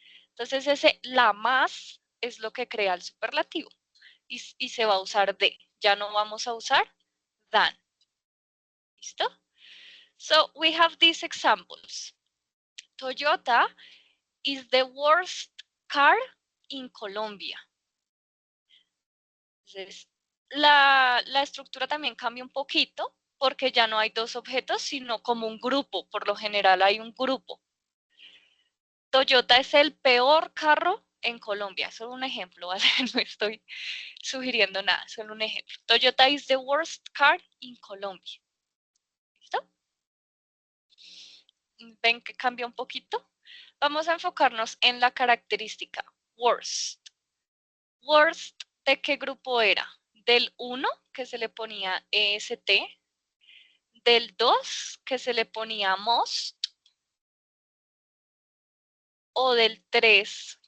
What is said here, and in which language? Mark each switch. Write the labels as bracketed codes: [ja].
[es] Entonces ese la más es lo que crea el superlativo y se va a usar de. Ya no vamos a usar than. ¿Listo? [en] So we have these examples. Toyota is the worst car in Colombia. [es] Entonces, la estructura también cambia un poquito porque ya no hay dos objetos, sino como un grupo. Por lo general hay un grupo. Toyota es el peor carro en Colombia. Solo un ejemplo, ¿vale? No estoy sugiriendo nada, solo un ejemplo. [en] Toyota is the worst car in Colombia. [es] ¿Listo? ¿Ven que cambia un poquito? Vamos a enfocarnos en la característica worst. Worst, ¿de qué grupo era? Del 1, que se le ponía EST, del 2, que se le ponía most, o del 3,